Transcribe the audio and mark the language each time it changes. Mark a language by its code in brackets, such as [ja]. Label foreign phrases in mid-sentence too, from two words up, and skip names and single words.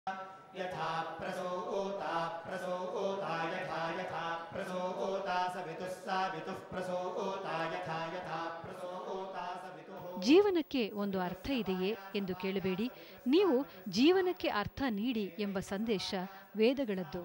[sa] यथा प्रसूता प्रसूता यथा यथा प्रसूता सवितुः सावितुः प्रसूता यथा यथा प्रसूता सवितुः. [kn] ಜೀವನಕ್ಕೆ ಒಂದು ಅರ್ಥ ಇದೆಯೇ ಎಂದು ಕೇಳಬೇಡಿ, ನೀವು ಜೀವನಕ್ಕೆ ಅರ್ಥ ನೀಡಿ ಎಂಬ ಸಂದೇಶ ವೇದಗಳದ್ದು.